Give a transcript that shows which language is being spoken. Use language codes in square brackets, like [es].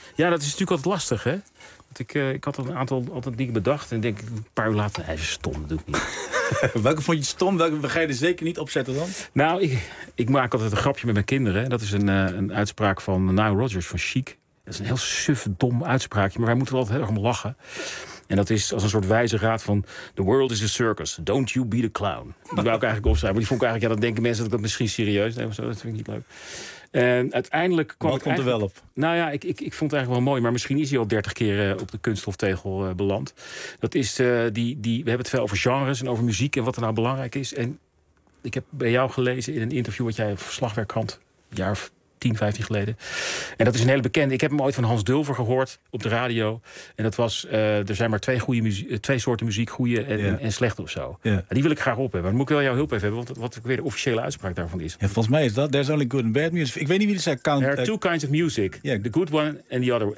[nl] Ja, dat is natuurlijk altijd lastig, hè? Ik had een aantal dingen bedacht en denk ik een paar uur later... Hij is stom, dat doe ik niet. Welke vond je stom? Welke ga je er zeker niet opzetten dan? Nou, ik maak altijd een grapje met mijn kinderen. Dat is een uitspraak van Nile Rodgers van Chic. Dat is een heel suf, dom uitspraakje, maar wij moeten er altijd heel erg om lachen. En dat is als een soort wijze raad van... [en] The world is a circus, don't you be the clown. [nl] Die wou ik eigenlijk opschrijven, maar die vond ik eigenlijk... Ja, dan denken mensen dat ik dat misschien serieus neem of zo. Dat vind ik niet leuk. En uiteindelijk kwam wat komt er wel op? Nou ja, ik vond het eigenlijk wel mooi. Maar misschien is hij al 30 keer op de kunststoftegel beland. Dat is we hebben het veel over genres en over muziek en wat er nou belangrijk is. En ik heb bij jou gelezen in een interview wat jij op Slagwerk had, een jaar of 10, 15 geleden. En dat is een hele bekende. Ik heb hem ooit van Hans Dulver gehoord op de radio. En dat was, er zijn maar twee soorten muziek, goede en slechte of zo. Yeah. En die wil ik graag op hebben. Dan moet ik wel jouw hulp even hebben, want wat weer de officiële uitspraak daarvan is. Ja, volgens mij is dat, [en] there's only good and bad music. [nl] Ik weet niet wie dat zei. [en] There are two kinds of music. Yeah. The good one and the other.